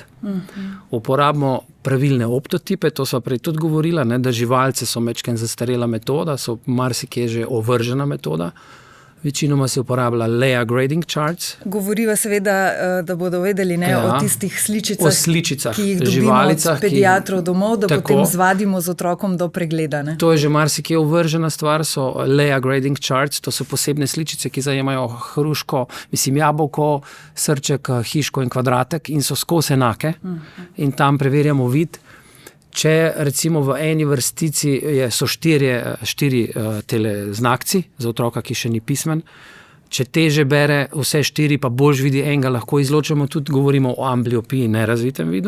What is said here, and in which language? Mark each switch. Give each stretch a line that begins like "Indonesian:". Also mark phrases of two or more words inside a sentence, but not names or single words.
Slovenian: Uporabimo pravilne optotipe, to sva prej tudi govorila, da živalce so majčkeno zastarela metoda, so marsikje že ovržena metoda. Večinoma se uporablja
English: layer grading charts.
Slovenian: Govoriva seveda, da bodo vedeli o tistih sličicah, ki jih dobimo od pediatrov domov, da potem zvadimo z otrokom do pregleda. To je že marsikje ovržena stvar, so
English: layer grading charts,
Slovenian: to so posebne sličice, ki zajemajo hruško, jabolko, srček, hiško in kvadratek in so skozi enake in tam preverjamo vid. Če recimo v eni vrstici so štiri teleznakci za otroka, ki še ni pismen, če teže bere vse 4, pa boljš vidi enega, lahko izločimo, tudi govorimo o ambliopiji, nerazvitem vidu.